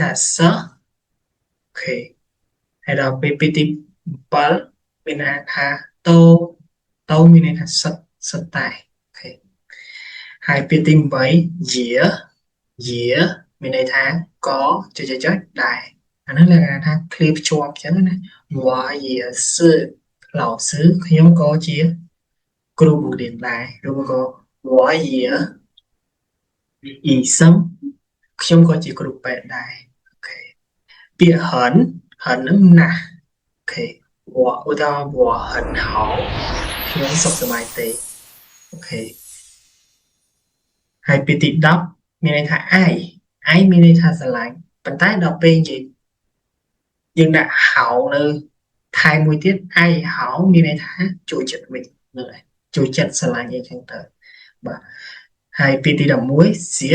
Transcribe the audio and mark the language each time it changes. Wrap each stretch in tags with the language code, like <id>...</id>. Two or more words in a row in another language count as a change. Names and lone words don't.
<km>ថាសិស្សអូខេហើយដល់ពេលពាក្យទី7មានន័យថាតោមានន័យថាសិតតែអូ ខេហើយពាក្យទី8យាមានន័យថាក៏ចុចដែរអានោះlà ថាឃ្លាភ្ជាប់អញ្ចឹងណា</km> <zh>我也是老师</zh> <km>ខ្ញុំក៏ជាគ្រូបង្រៀនដែរឬក៏</km> <zh>我也医生</zh> <km>ខ្ញុំក៏ជាគ្រូពេទ្យដែរអូខេពាក្យហិនហ្នឹងណាស់អូខេឧទាហរណ៍</km> <zh>我很好</zh> <km>ខ្ញុំសុខសប្បាយទេអូខេ ហើយពាក្យទី10មានន័យថាឯងមានន័យថាស្រឡាញ់ប៉ុន្តែដល់ពេលនិយាយយើងដាក់ហៅនៅថែមមួយទៀតឯហៅមានន័យថាចូលចិត្តវិញហ្នឹងហើយចូលចិត្តស្រឡាញ់អីចឹងទៅបាទហើយពាក្យទី11</km>